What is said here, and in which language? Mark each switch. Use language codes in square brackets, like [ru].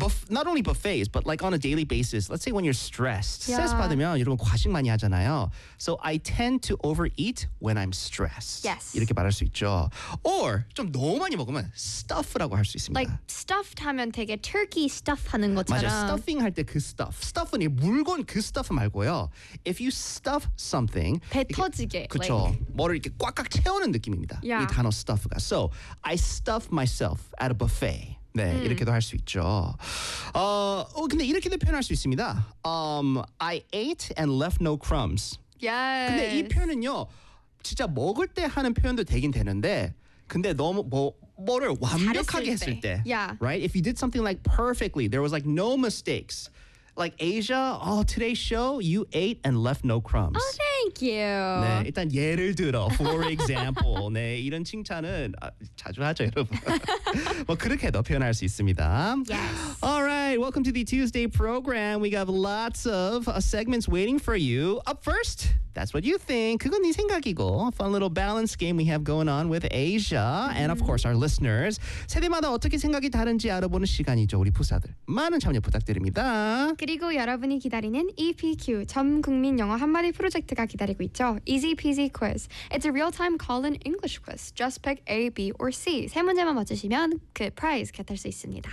[en] not only buffets, but like on a daily basis. Let's say when you're stressed. Yeah. [ko] 스트레스 받으면 여러분 과식 많이 하잖아요. [en] So I tend to overeat when I'm stressed. Yes. [ko] 이렇게 말할 수 있죠. Or 좀 너무 많이 먹으면 stuff라고 할 수 있습니다. Like stuffed 하면 되게 turkey stuff 하는 것처럼. 맞아. Stuffing 할 때 그 stuff. Stuff은 이 물건 그 stuff 말고요. [en] If you stuff something. [ko] 배 터지게. 그렇죠. Like. 뭐를 이렇게 꽉꽉 채우는 느낌입니다. [en] Yeah. [ko] 이 단어 stuff가. [en] So I stuff myself at a buffet. [ko] 네, 이렇게도 할 수 있죠. 근데 이렇게도 표현할 수 있습니다. [en] I ate and left no crumbs. Yes. [ko] 근데 이 표현은요, 진짜 먹을 때 하는 표현도 되긴 되는데, 근데 너무 뭐를 완벽하게 했을 때. 때. [en] Yeah. Right? If you did something like perfectly, there was like no mistakes. Like Asia, oh, today's show, you ate and left no crumbs. Oh, thank you. [ko] 네, 일단 예를 들어, for example. 네, 이런 칭찬은 자주 하죠, 여러분. 뭐 그렇게도 표현할 수 있습니다. [en] Yes. All right, welcome to the Tuesday program. We have lots of segments waiting for you. Up first, that's what you think. [ko] 그건 네 생각이고. [en] Fun little balance game we have going on with Asia. Mm-hmm. And of course, our listeners. [ko] 세대마다 어떻게 생각이 다른지 알아보는 시간이죠, 우리 부사들. 많은 참여 부탁드립니다. 그리고 여러분이 기다리는 EPQ, 전국민 영어 한마디 프로젝트가 기다리고 있죠. [en] Easy Peasy Quiz. It's a real-time call-in English quiz. Just pick A, B, or C. [ko] 세 문제만 맞추시면 그 prize 곁할 수 있습니다.